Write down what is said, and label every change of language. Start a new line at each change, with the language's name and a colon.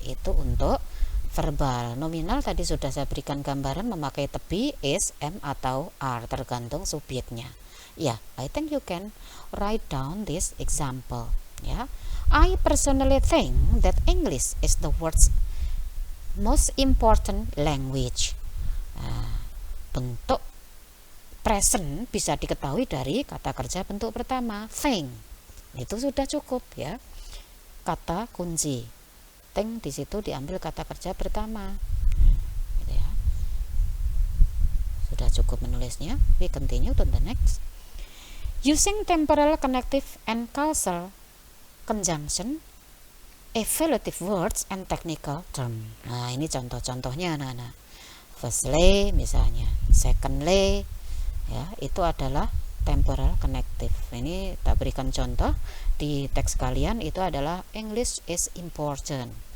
Indonesian: Itu untuk verbal. Nominal tadi sudah saya berikan gambaran memakai tepi is, am, atau are tergantung subjeknya.
English: Ya, I think you can write down this example ya. I personally think that English is the world's most important language.
Indonesian: Bentuk present bisa diketahui dari kata kerja bentuk pertama, think. Itu sudah cukup ya. Kata kunci. Think di situ diambil kata kerja pertama. Gitu ya. Sudah cukup menulisnya.
English: We continue to the next. Using temporal, connective, and causal conjunction, evaluative words and technical term.
Indonesian: Nah, ini contoh-contohnya anak-anak. Firstly misalnya, secondly ya, itu adalah temporal connective. Ini tak berikan contoh di teks kalian, itu adalah
English: English is important.